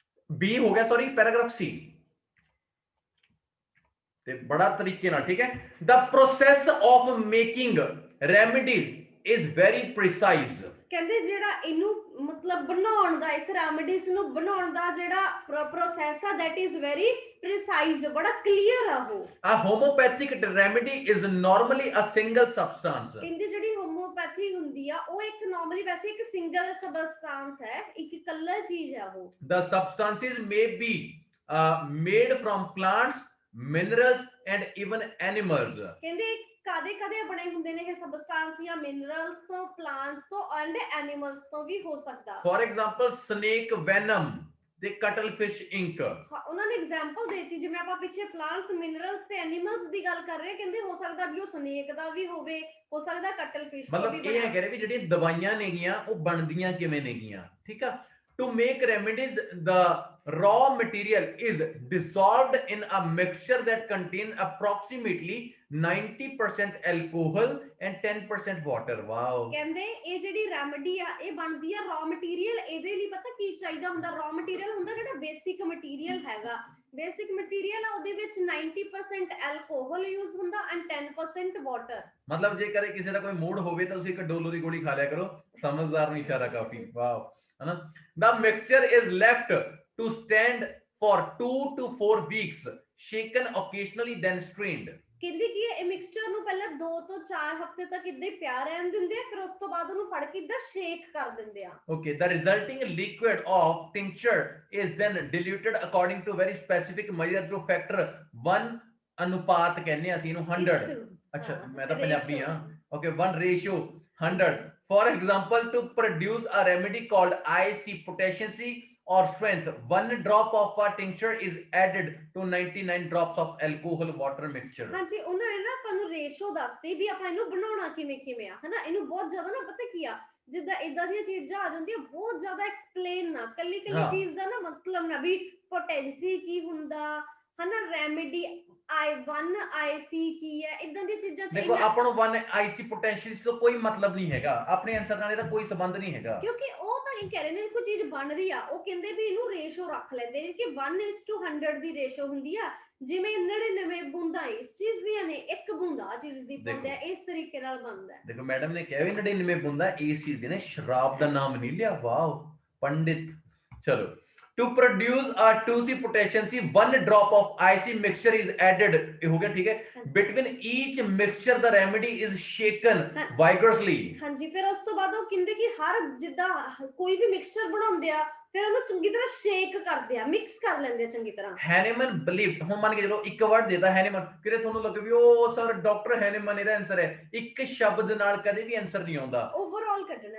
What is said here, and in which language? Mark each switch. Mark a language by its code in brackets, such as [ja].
[pa] B ਹੋ ਗਿਆ, sorry paragraph ਸੀ, ਤੇ ਬੜਾ ਤਰੀਕੇ ਨਾਲ, ਠੀਕ ਹੈ? [en] The process of making remedies is very precise. [pa] ਕਹਿੰਦੇ ਜਿਹੜਾ ਇਹਨੂੰ ਮਤਲਬ ਬਣਾਉਣ ਦਾ, ਇਸ ਰੈਮੀਡੀਜ਼ ਨੂੰ ਬਣਾਉਣ ਦਾ ਜਿਹੜਾ ਪ੍ਰੋਸੈਸ ਆ, [en] that is very precise, [pa] ਬੜਾ ਕਲੀਅਰ ਆ ਉਹ। [en] A homeopathic remedy is normally a single substance. [pa] ਇਹਦੀ ਜਿਹੜੀ ਹੋਮੋਪੈਥੀ ਹੁੰਦੀ ਆ ਉਹ ਇੱਕ ਨਾਰਮਲੀ ਵੈਸੇ ਇੱਕ ਸਿੰਗਲ ਸਬਸਟੈਂਸ ਹੈ, ਇੱਕ ਇਕੱਲਾ ਚੀਜ਼ ਆ ਉਹ। [en] The substances may be made from plants, minerals and even animals. [pa] ਕਹਿੰਦੇ ਕਦੇ ਬਣੇ ਹੁੰਦੇ ਨੇ ਇਹ ਸਬਸਟੈਂਸ ਜਾਂ ਮਿਨਰਲਸ ਤੋਂ, ਪਲਾਂਟਸ ਤੋਂ ਐਂਡ ਐਨੀਮਲਸ ਤੋਂ ਵੀ ਹੋ ਸਕਦਾ। [en] For example, snake venom, [pa] ਤੇ ਕਟਲਫਿਸ਼ ਇੰਕ। ਹਾਂ, ਉਹਨਾਂ ਨੇ ਐਗਜ਼ਾਮਪਲ ਦੇਤੀ, ਜਿਵੇਂ ਆਪਾਂ ਪਿੱਛੇ ਪਲਾਂਟਸ, ਮਿਨਰਲਸ ਤੇ ਐਨੀਮਲਸ ਦੀ ਗੱਲ ਕਰ ਰਹੇ, ਕਹਿੰਦੇ ਹੋ ਸਕਦਾ ਵੀ ਉਹ ਸਨੇਕ ਦਾ ਵੀ ਹੋਵੇ, ਹੋ ਸਕਦਾ ਕਟਲਫਿਸ਼ ਤੋਂ ਵੀ ਮਤਲਬ ਇਹ ਹੈ ਕਹਿ ਰਹੇ ਵੀ ਜਿਹੜੀਆਂ ਦਵਾਈਆਂ ਨੇਗੀਆਂ ਉਹ ਬਣਦੀਆਂ ਕਿਵੇਂ ਨੇਗੀਆਂ, ਠੀਕ ਆ। [en] To make remedies, the raw material is dissolved in a mixture that contains approximately 90% alcohol and 10% water. Wow. [pa] ਕਹਿੰਦੇ ਇਹ ਜਿਹੜੀ ਰੈਮੇਡੀ ਆ ਇਹ ਬਣਦੀ ਆ ਰॉ ਮਟੀਰੀਅਲ। ਇਹਦੇ ਲਈ ਪਤਾ ਕੀ ਚਾਹੀਦਾ ਹੁੰਦਾ? ਰॉ ਮਟੀਰੀਅਲ ਹੁੰਦਾ ਜਿਹੜਾ ਬੇਸਿਕ ਮਟੀਰੀਅਲ ਹੈਗਾ। ਬੇਸਿਕ ਮਟੀਰੀਅਲ ਆ ਉਹਦੇ ਵਿੱਚ 90% ਐਲਕੋਹਲ ਯੂਜ਼ ਹੁੰਦਾ ਐਂਡ 10% ਵਾਟਰ। ਮਤਲਬ ਜੇ ਕਰੇ ਕਿਸੇ ਦਾ ਕੋਈ ਮੂਡ ਹੋਵੇ ਤਾਂ ਤੁਸੀਂ ਇੱਕ ਡੋਲੋ ਦੀ ਗੋਲੀ ਖਾ ਲਿਆ ਕਰੋ। ਸਮਝਦਾਰ ਨੂੰ ਇਸ਼ਾਰਾ ਕਾਫੀ। ਵਾਓ, [hi] है ना। [en] The mixture is left to stand for 2 to 4 weeks, shaken occasionally, then strained. [pa] ਕਹਿੰਦੇ ਕਿ ਇਹ ਮਿਕਸਚਰ ਨੂੰ ਪਹਿਲਾਂ 2 ਤੋਂ 4 ਹਫ਼ਤੇ ਤੱਕ ਇੱਦਾਂ ਹੀ ਪਿਆ ਰਹਿਣ ਦਿੰਦੇ ਆ, ਫਿਰ ਉਸ ਤੋਂ ਬਾਅਦ ਉਹਨੂੰ ਫੜ ਕੇ ਇੱਦਾਂ ਸ਼ੇਕ ਕਰ ਦਿੰਦੇ ਆ। [en] Okay, the resulting liquid of tincture is then diluted according to very specific measure to factor 1 [pa] ਅਨੁਪਾਤ ਕਹਿੰਦੇ ਆ ਅਸੀਂ ਇਹਨੂੰ [en] 100। [pa] ਅੱਛਾ, ਮੈਂ ਤਾਂ ਪੰਜਾਬੀ ਆ। [en] Okay, 1:100. For example, to produce a remedy called IC potency or strength, 1 drop of a tincture is added to 99 drops of alcohol water mixture. [pa] ਹਾਂਜੀ, ਉਹਨਾਂ ਨੇ ਨਾ ਆਪਾਂ ਨੂੰ ਰੇਸ਼ੋ ਦੱਸਤੀ ਵੀ ਆਪਾਂ ਇਹਨੂੰ ਬਣਾਉਣਾ ਕਿਵੇਂ ਆ, ਹਨਾ। ਇਹਨੂੰ ਬਹੁਤ ਜ਼ਿਆਦਾ ਨਾ ਪਤਾ ਕੀ ਆ, ਜਿੱਦਾਂ ਇਦਾਂ ਦੀਆਂ ਚੀਜ਼ਾਂ ਆ ਜਾਂਦੀਆਂ ਬਹੁਤ ਜ਼ਿਆਦਾ ਐਕਸਪਲੇਨ ਨਾ, ਕੱਲੀ ਚੀਜ਼ ਦਾ ਨਾ ਮਤਲਬ ਨਾ, ਵੀ ਪੋਟੈਂਸੀ ਕੀ ਹੁੰਦਾ, ਹਨਾ, ਰੈਮੇਡੀ I1 IC ਕੀ ਹੈ, ਇਦਾਂ ਦੀਆਂ ਚੀਜ਼ਾਂ। ਦੇਖੋ ਆਪਾਂ ਨੂੰ 1 IC ਪੋਟੈਂਸ਼ੀਅਲ ਤੋਂ ਕੋਈ ਮਤਲਬ ਨਹੀਂ ਹੈਗਾ, ਆਪਣੇ ਆਨਸਰ ਨਾਲ ਇਹਦਾ ਕੋਈ ਸੰਬੰਧ ਨਹੀਂ ਹੈਗਾ, ਕਿਉਂਕਿ ਉਹ ਤਾਂ ਇਹ ਕਹਿ ਰਹੇ ਨੇ ਕੋਈ ਚੀਜ਼ ਬਣ ਰਹੀ ਆ, ਉਹ ਕਹਿੰਦੇ ਵੀ ਇਹਨੂੰ ਰੇਸ਼ੋ ਰੱਖ ਲੈਂਦੇ ਨੇ ਕਿ 1:100 ਦੀ ਰੇਸ਼ੋ ਹੁੰਦੀ ਆ। ਜਿਵੇਂ 99 ਬੂੰਦਾਂ ਇਸ ਚੀਜ਼ ਦੀਆਂ ਨੇ, 1 ਬੂੰਦ ਆ ਚੀਜ਼ ਦੀ ਬਣਦਾ ਹੈ, ਇਸ ਤਰੀਕੇ ਨਾਲ ਬਣਦਾ ਹੈ। ਦੇਖੋ ਮੈਡਮ ਨੇ ਕਿਹਾ ਵੀ 99 ਬੂੰਦਾਂ ਇਸ ਚੀਜ਼ ਦੀ ਨੇ, ਸ਼ਰਾਬ ਦਾ ਨਾਮ ਨਹੀਂ ਲਿਆ। ਵਾਓ ਪੰਡਿਤ। ਚਲੋ, [en] to produce a 2C potency, 1 drop of IC mixture is added, [hi] हो गया, ठीक है। [en] Between each mixture the remedy is shaken vigorously। [pa] ਹਾਂਜੀ, ਫਿਰ ਉਸ ਤੋਂ ਬਾਅਦ ਉਹ ਕਹਿੰਦੇ ਕਿ ਹਰ ਜਿੱਦਾਂ ਕੋਈ ਵੀ ਮਿਕਸਚਰ ਬਣਾਉਂਦੇ ਆ, ਫਿਰ ਉਹਨੂੰ ਚੰਗੀ ਤਰ੍ਹਾਂ ਸ਼ੇਕ ਕਰਦੇ ਆ, ਮਿਕਸ ਕਰ ਲੈਂਦੇ ਆ ਚੰਗੀ ਤਰ੍ਹਾਂ। ਹੈਨੀਮਨ ਬਲੀਵਡ, ਹੁਣ ਮੰਨ ਕੇ ਚਲੋ ਇੱਕ ਵਰਡ ਦੇਦਾ ਹੈਨੀਮਨ, ਕਿਤੇ ਤੁਹਾਨੂੰ ਲੱਗੇ ਵੀ ਉਹ ਸਰ ਡਾਕਟਰ ਹੈਨੀਮਨ ਇਹਦਾ ਆਨਸਰ ਹੈ, ਇੱਕ ਸ਼ਬਦ ਨਾਲ ਕਦੇ ਵੀ ਆਨਸਰ ਨਹੀਂ ਆਉਂਦਾ, ਓਵਰਆਲ ਕੱਢਣਾ।